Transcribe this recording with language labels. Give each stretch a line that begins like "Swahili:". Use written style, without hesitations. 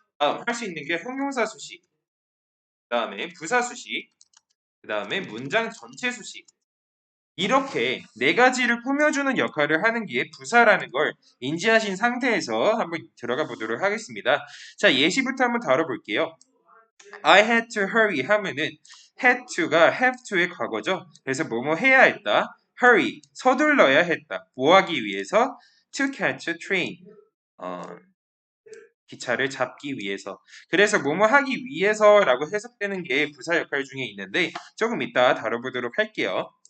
Korean: 다음 할 수 있는 게 형용사 수식, 그 다음에 부사 수식, 그 다음에 문장 전체 수식. 이렇게 네 가지를 꾸며주는 역할을 하는 게 부사라는 걸 인지하신 상태에서 한번 들어가 보도록 하겠습니다. 자, 예시부터 한번 다뤄볼게요.
English: I had to hurry
Korean: 하면은
English: had to가 have to의 과거죠.
Korean: 그래서 뭐뭐 해야 했다. hurry, 서둘러야 했다. 뭐 하기 위해서?
English: to catch a train.
Korean: 어, 기차를 잡기 위해서. 그래서 뭐뭐 하기 위해서라고 해석되는 게 부사 역할 중에 있는데 조금 이따 다뤄보도록 할게요.